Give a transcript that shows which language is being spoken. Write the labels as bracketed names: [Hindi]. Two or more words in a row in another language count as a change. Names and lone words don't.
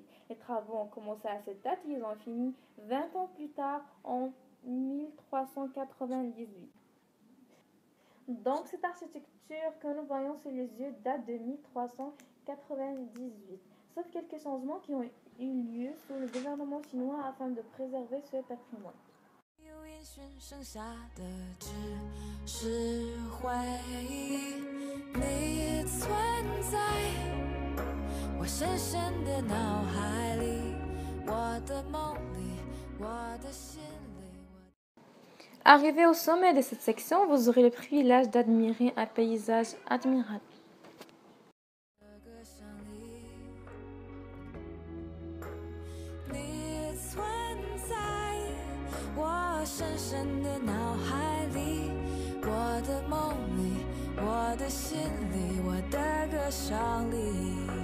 [French] Les travaux ont commencé à cette date et ils ont fini 20 ans plus tard en 1398. Donc cette architecture que nous voyons sous les yeux date de 1398, sauf quelques changements qui ont eu lieu sous le gouvernement chinois afin de préserver ce patrimoine. [Chinese] 有音讯剩下的只是回忆，你存在我深深的脑海里，我的梦里，我的心里。 [French] Arrivé au sommet de cette section, vous aurez le privilège d'admirer un paysage admirable. [Chinese] 你存在我深深的脑海里，我的梦里，我的心里，我的歌声里。